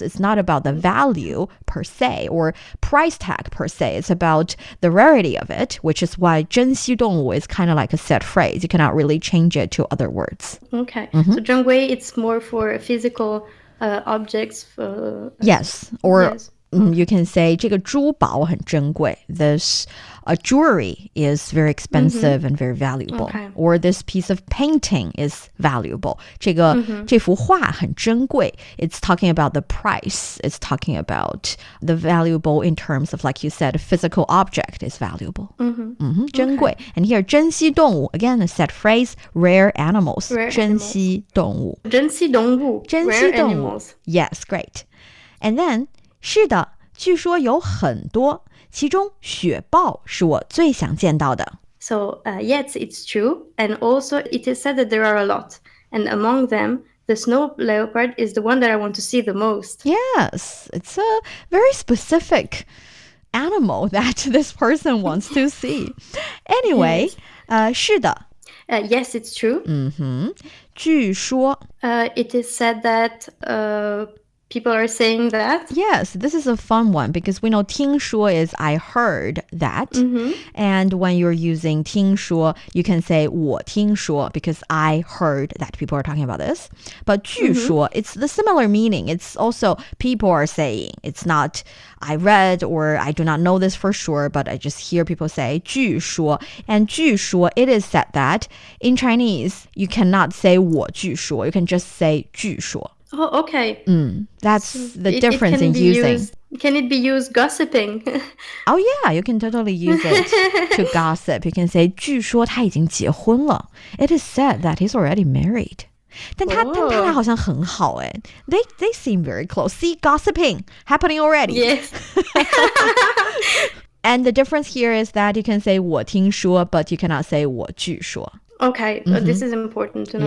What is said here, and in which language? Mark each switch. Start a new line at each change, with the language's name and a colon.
English: It's not about the value per se or price tag per se. It's about the rarity of it, which is why 珍稀动物 is kind of like a set phrase. You cannot really change it to other words. Okay. So 珍贵, it's more for physical objects. Yes, or yes. You can say
Chinese: 这个珠宝很珍贵.
English: This jewelry is very expensive and very valuable. Okay. Or this piece of painting is valuable.
Chinese: 这幅画很珍贵.
English: It's talking about the price. It's talking about the valuable in terms of, like you said, a physical object is valuable.
Chinese: 珍贵.
English: And here, 珍稀动物, again, a set phrase, rare animals.
Chinese: 珍稀动物. 珍稀动物.
English: Rare animals. Yes, great. And then,
Chinese: 是的，据说有很多，其中雪豹是我最想见到的。
English: So, yes, it's true. And also, it is said that there are a lot. And among them, the snow leopard is the one that I want to see the most. Yes, it's a very specific animal that this person wants to see. Anyway,
Chinese: 是的。
English: Yes, it's true.
Chinese: 据说
English: it is said that people are saying that. Yes, this is a fun one because we know 听说 is I heard that. And when you're using 听说, you can say 我听说 because I heard that people are talking about this. But 据说, it's the similar meaning. It's also people are saying. It's not I read or I do not know this for sure, but I just hear people say 据说. And 据说, it is said that in Chinese, you cannot say 我据说. You can just say 据说. Oh, okay. That's the difference in using. Can it be used gossiping? Oh yeah, you can totally use it to gossip. You can say
Chinese: 据说他已经结婚了.
English: It is said that he's already married.
Chinese: 但他俩好像很好哎.
English: They seem very close. See, gossiping happening already. Yes. And the difference here is that you can say 我听说, but you cannot say 我据说. Okay, this is important to know.